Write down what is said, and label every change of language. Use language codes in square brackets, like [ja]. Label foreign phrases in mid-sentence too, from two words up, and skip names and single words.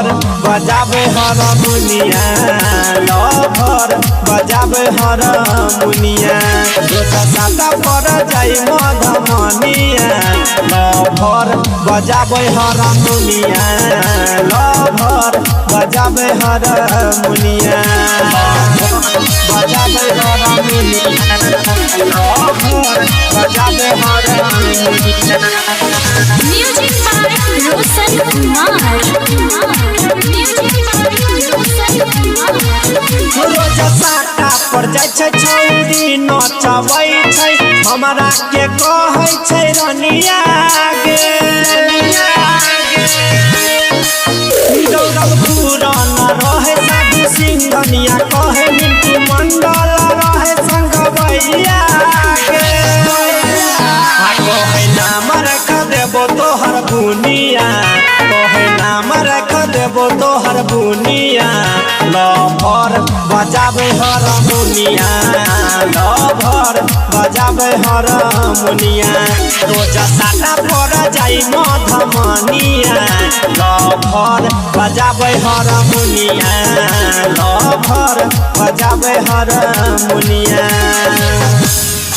[mai] बजाबे हारमोनिया लभर बजाबे हारमोनिया दोसर साटा पर जाई मधमनिया लभर बजाबे हारमोनिया लभर बजाबे हारमोनिया बजाबे हारमोनिया लभर बजाबे हारमोनिया [en] Music by Roshan Kumar. Music by Roshan Kumar. [mai] रोज साटा पर जाइ छै छौरी नचबै छै हमरा के कहै छै रनिया गे दौड़ल पुरान रहे साधु सिंघनिया कहे मिंटू मंडल रहे संगबैया गे कहे नाम रख देबो तोहर बुनिया कहे नाम रख देबो तोहर बुनिया लभर बजाबे हारमोनिया लभर बजाबे हारमोनिया रोज साटा पर जाई मधमनिया लभर बजाबे हारमोनिया लभर बजाबे हारमोनिया